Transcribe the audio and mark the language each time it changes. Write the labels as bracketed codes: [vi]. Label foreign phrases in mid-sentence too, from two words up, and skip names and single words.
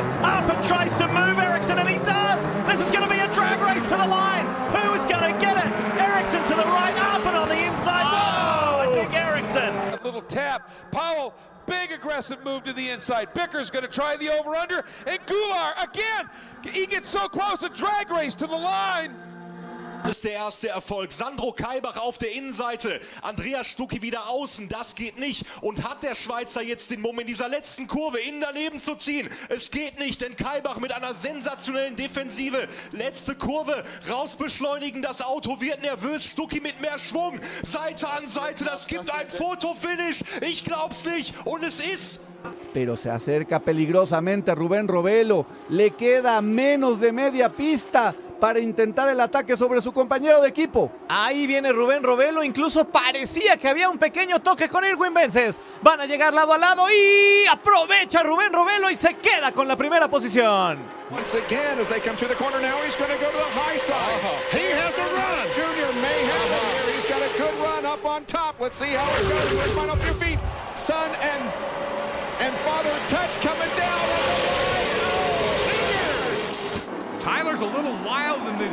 [en] Up and tries to move Ericsson, and he does! This is going to be a drag race to the line! Who is going to get it? Ericsson to the right, up and on the inside. Oh, I think Ericsson. A little tap. Powell, big aggressive move to the inside. Bicker's going to try the over-under, and Goulart again. He gets so close, a drag race to the line. [de] Das ist der erste Erfolg. Sandro Kaibach auf der Innenseite. Andreas Stucki wieder außen. Das geht nicht. Und hat der Schweizer jetzt den Mumm in dieser letzten Kurve innen daneben zu ziehen? Es geht nicht, denn Kaibach mit einer sensationellen Defensive. Letzte Kurve, rausbeschleunigen. Das Auto wird nervös. Stucki mit mehr Schwung. Seite an Seite. Das gibt ein Fotofinish. Ich glaub's nicht. Und es ist... [es] Pero se acerca peligrosamente Rubén Robelo. Le queda menos de media pista para intentar el ataque sobre su compañero de equipo. Ahí viene Rubén Robelo, incluso parecía que había un pequeño toque con Irwin Vences. Van a llegar lado a lado y aprovecha Rubén Robelo y se queda con la primera posición. [en] Once again, as they come through the corner now, he's going to go to the high side. He has to run. Junior may have it here. He's got a good run up on top. Let's see how it goes. Let's find out your feet. Son and father touch coming down on the line. Tyler's a little wild in this.